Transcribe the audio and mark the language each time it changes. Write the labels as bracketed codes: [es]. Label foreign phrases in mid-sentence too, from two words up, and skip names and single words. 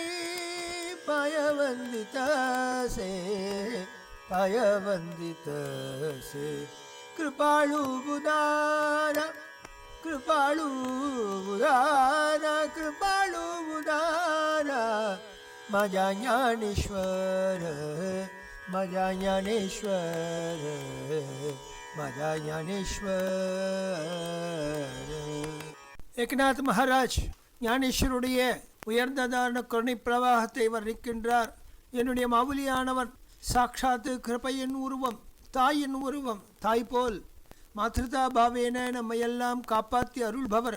[mr] पाय वंदितसे पाय वंदितसे कृपाळू बुदारा कृपाळू बुदारा कृपाळू बुदारा माझा ज्ञानेश्वर माझा ज्ञानेश्वर माझा ज्ञानेश्वर. [ta] ஏகநாத் மகாராஜ் ஞானேஸ்வருடைய உயர்ந்ததான கருணை பிரவாகத்தை வர்ணிக்கின்றார். என்னுடைய மாவுலியானவர் சாட்சாத்து கிருபையின் உருவம், தாயின் உருவம். தாய் போல் மாத்ருதா பாவேன நம்மையெல்லாம் காப்பாற்றி அருள்பவர்.